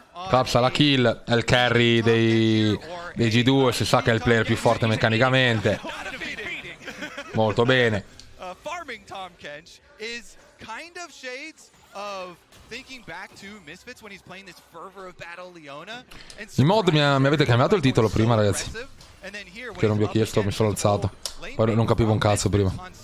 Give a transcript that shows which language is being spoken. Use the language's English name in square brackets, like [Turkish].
[Italian] Capsa la kill, è il carry dei G2, si sa che è il player più forte meccanicamente. Molto bene. [English] Farming Tom Kench is kind of shades of thinking back to Misfits when he's playing this Fervor of Battle Leona. [Italian] In mod mi avete cambiato il titolo prima, ragazzi. Che non vi ho chiesto, mi sono alzato. Poi non capivo un cazzo prima.